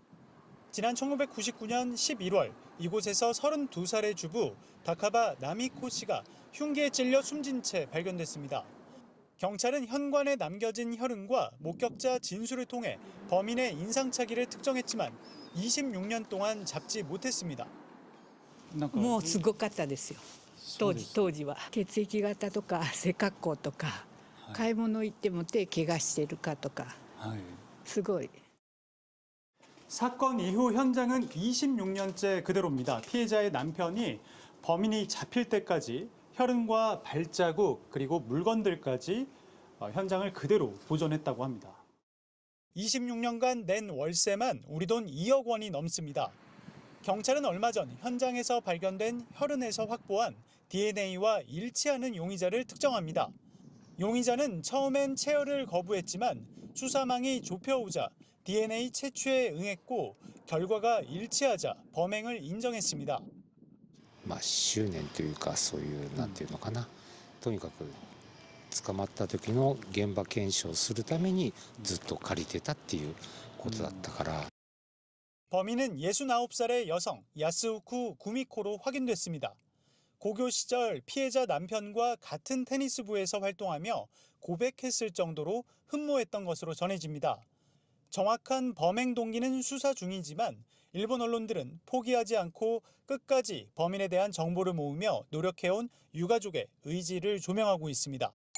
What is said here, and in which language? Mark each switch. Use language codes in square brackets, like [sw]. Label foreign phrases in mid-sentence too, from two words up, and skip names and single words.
[ko] 지난 1999년 11월 이곳에서 32살의 주부 다카바 나미코 씨가 흉기에 찔려 숨진 채 발견됐습니다. 경찰은 현관에 남겨진 혈흔과 목격자 진술을 통해 범인의 인상착의를 특정했지만 26년 동안 잡지 못했습니다. [ja] もうすごかったですよ。当時は血液型とか背格好とか、買い物行っても手怪我してるかとか、すごい。 [ko] 사건 이후 현장은 26년째 그대로입니다. 피해자의 남편이 범인이 잡힐 때까지 혈흔과 발자국 그리고 물건들까지 현장을 그대로 보존했다고 합니다. 26년간 낸 월세만 우리 돈 2억 원이 넘습니다. 경찰은 얼마 전 현장에서 발견된 혈흔에서 확보한 DNA와 일치하는 용의자를 특정합니다. 용의자는 처음엔 체열을 거부했지만 수사망이 좁혀오자 DNA 채취에 응했고 결과가 일치하자 범행을 인정했습니다. [ja] 執念というかそういうなんていうのかな、とにかく捕まった時の現場検証するためにずっと借りてたっていうことだったから。 [ko] 범인은 69살의 여성 야스우쿠 구미코로 확인됐습니다. 고교 시절 피해자 남편과 같은 테니스부에서 활동하며 고백했을 정도로 흠모했던 것으로 전해집니다. 정확한 범행 동기는 수사 중이지만 일본 언론들은 포기하지 않고 끝까지 범인에 대한 정보를 모으며 노력해온 유가족의 의지를 조명하고 있습니다.